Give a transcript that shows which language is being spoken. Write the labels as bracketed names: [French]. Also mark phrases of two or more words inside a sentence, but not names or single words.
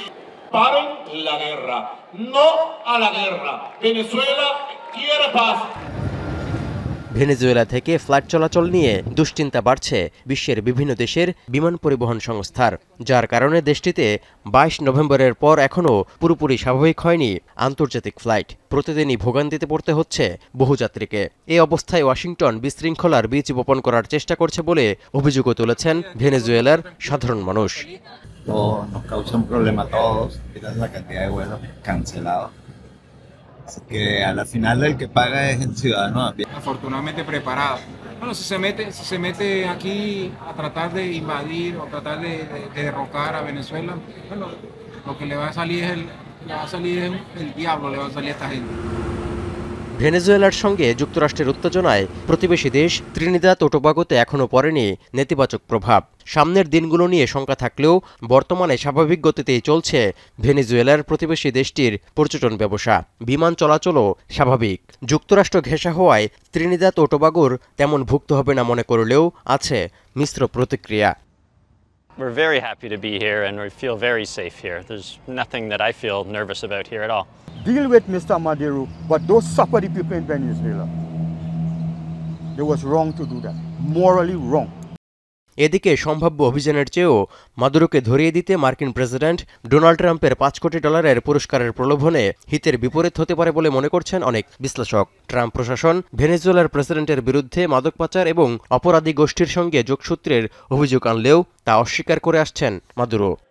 [Bangla] ভেনেজুয়েলা থেকে ফ্লাইট চলাচল নিয়ে দুশ্চিন্তা বাড়ছে বিশ্বের বিভিন্ন দেশের বিমান পরিবহন সংস্থার, যার কারণে দেশটিতে 22 নভেম্বরের পর এখনও পুরোপুরি স্বাভাবিক হয়নি আন্তর্জাতিক ফ্লাইট। প্রতিদিনই ভোগান্তিতে পড়তে হচ্ছে বহু যাত্রীকে। এই অবস্থায় ওয়াশিংটন বিশৃঙ্খলার বীজ বপন করার চেষ্টা করছে বলে অভিযোগও তুলেছেন ভেনেজুয়েলার সাধারণ মানুষ। [Spanish] Así que a la final el que paga es el ciudadano a pie. Afortunadamente preparado. Bueno, si se mete aquí a tratar de invadir o tratar de derrocar a Venezuela, bueno, lo que le va a salir es el diablo, le va a salir a esta gente. [Bangla] ভেনেজুয়েলার সঙ্গে যুক্তরাষ্ট্রের উত্তেজনায় প্রতিবেশী দেশ ত্রিনিদাদ ও টোবাগোতে এখনও পড়েনি নেতিবাচক প্রভাব। সামনের দিনগুলো নিয়ে শঙ্কা থাকলেও বর্তমানে স্বাভাবিক গতিতেই চলছে ভেনেজুয়েলার প্রতিবেশী দেশটির পর্যটন ব্যবসা। বিমান চলাচলও স্বাভাবিক। যুক্তরাষ্ট্র ঘেঁষা হওয়ায় ত্রিনিদাদ ও টোবাগোর তেমন ভুক্ত হবে না মনে করলেও আছে মিশ্র প্রতিক্রিয়া। [English] We're very happy to be here and we feel very safe here. There's nothing that I feel nervous about here at all. Deal with Mr. Maduro, but don't suffer the people in Venezuela. It was wrong to do that. Morally wrong. [Bangla] এদিকে সম্ভাব্য অভিযানের চেয়েও মাদুরোকে ধরিয়ে দিতে মার্কিন প্রেসিডেন্ট ডোনাল্ড ট্রাম্পের $5 কোটি পুরস্কারের প্রলোভনে হিতের বিপরীত হতে পারে বলে মনে করছেন অনেক বিশ্লেষক। ট্রাম্প প্রশাসন ভেনেজুয়েলার প্রেসিডেন্টের বিরুদ্ধে মাদক পাচার এবং অপরাধী গোষ্ঠীর সঙ্গে যোগসূত্রের অভিযোগ আনলেও তা অস্বীকার করে আসছেন মাদুরো।